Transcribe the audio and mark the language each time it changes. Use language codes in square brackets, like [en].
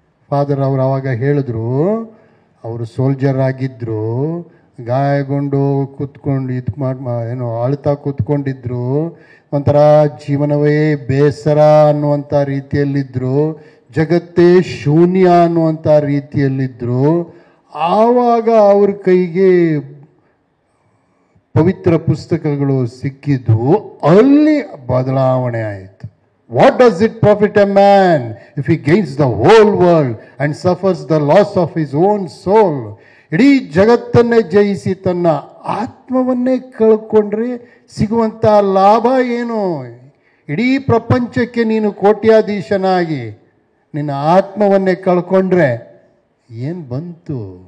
[kn] Father ಅವರು ಆವಾಗ ಹೇಳಿದ್ರು, ಅವರು ಸೋಲ್ಜರ್ ಆಗಿದ್ದರು, ಗಾಯಗೊಂಡು ಕೂತ್ಕೊಂಡು ಏನೋ ಅಳ್ತಾ ಕೂತ್ಕೊಂಡಿದ್ರು, ಒಂಥರ ಜೀವನವೇ ಬೇಸರ ಅನ್ನುವಂಥ ರೀತಿಯಲ್ಲಿದ್ದರು, ಜಗತ್ತೇ ಶೂನ್ಯ ಅನ್ನುವಂಥ ರೀತಿಯಲ್ಲಿದ್ದರು. ಆವಾಗ ಅವ್ರ ಕೈಗೆ ಪವಿತ್ರ ಪುಸ್ತಕಗಳು ಸಿಕ್ಕಿದ್ದು, ಅಲ್ಲಿ ಬದಲಾವಣೆ ಆಯಿತು. [en] What does it profit a man if he gains the whole world and suffers the loss of his own soul? [kn] ಇಡೀ ಜಗತ್ತನ್ನೇ ಜಯಿಸಿ ತನ್ನ ಆತ್ಮವನ್ನೇ ಕಳ್ಕೊಂಡ್ರೆ ಸಿಗುವಂಥ ಲಾಭ ಏನು? ಇಡೀ ಪ್ರಪಂಚಕ್ಕೆ ನೀನು ಕೋಟ್ಯಾಧೀಶನಾಗಿ ನಿನ್ನ ಆತ್ಮವನ್ನೇ ಕಳ್ಕೊಂಡ್ರೆ ಏನು ಬಂತು?